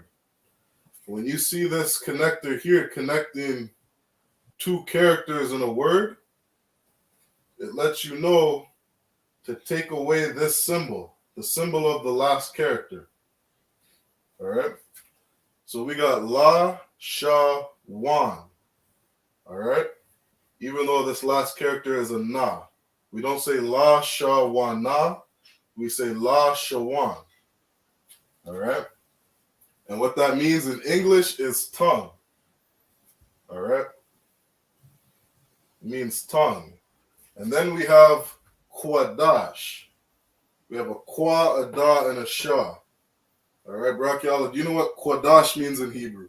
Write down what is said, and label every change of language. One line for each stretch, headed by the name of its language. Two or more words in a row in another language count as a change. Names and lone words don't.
English: When you see this connector here connecting two characters in a word, it lets you know to take away this symbol, the symbol of the last character. All right? So we got la, sha, wan. All right? Even though this last character is a na. We don't say la, sha, wan, na. We say la, shawan. All right? And what that means in English is tongue. All right? It means tongue. And then we have kwadash. We have a kwa, a da, and a sha. All right, Brachiala, do you know what kwadash means in Hebrew?